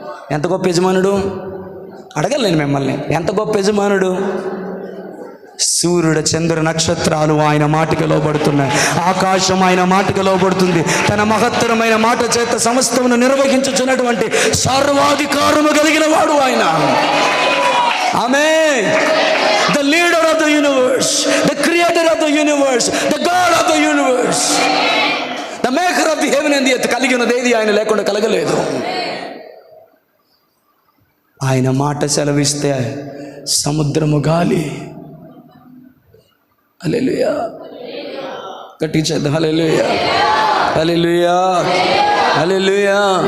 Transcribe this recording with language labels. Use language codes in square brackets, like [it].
[te] ఎంత గొప్ప యజమానుడు అడగాలి నేను మిమ్మల్ని. ఎంత గొప్ప యజమానుడు? సూర్యుడు, చంద్ర, నక్షత్రాలు ఆయన మాటకి లోబడుతున్నాయి. ఆకాశం ఆయన మాటకి లోబడుతుంది. తన మహత్తరమైన మాట చేత సమస్తమును నిర్వహించుచున్నటువంటి సర్వాధికారము కలిగిన వాడు ఆయన. ఆమేన్. [en] The leader of the universe, the creator of the universe, the God of the universe, the maker of the heaven and the earth. [te] కలిగినది ఏది ఆయన లేకుండా కలగలేదు. ఆయన మాట సెలవిస్తే సముద్రము, గాలి, హల్లెలూయా, గట్టిగా చేద్దాం, హల్లెలూయా హల్లెలూయా హల్లెలూయా.